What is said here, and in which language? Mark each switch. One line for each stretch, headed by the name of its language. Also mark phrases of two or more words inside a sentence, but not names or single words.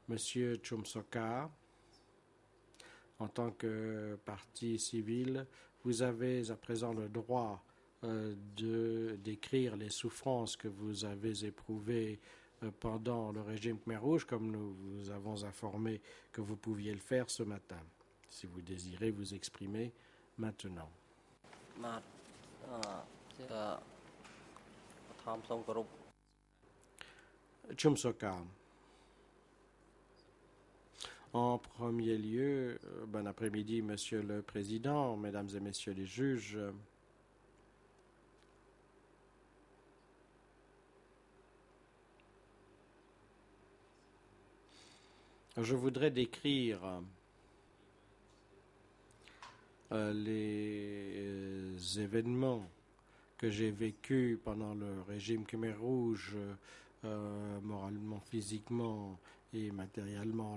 French: Monsieur Chumsoka, en tant que partie civile, vous avez à présent le droit de décrire les souffrances que vous avez éprouvées pendant le régime Khmer Rouge, comme nous vous avons informé que vous pouviez le faire ce matin. Si vous désirez vous exprimer maintenant.
Khmer: បាទជាបឋមសូមគោរព
French: Chumsoka. En premier lieu, bon après-midi, Monsieur le Président, Mesdames et Messieurs les juges. Je voudrais décrire les événements que j'ai vécus pendant le régime Khmer Rouge, moralement, physiquement et matériellement.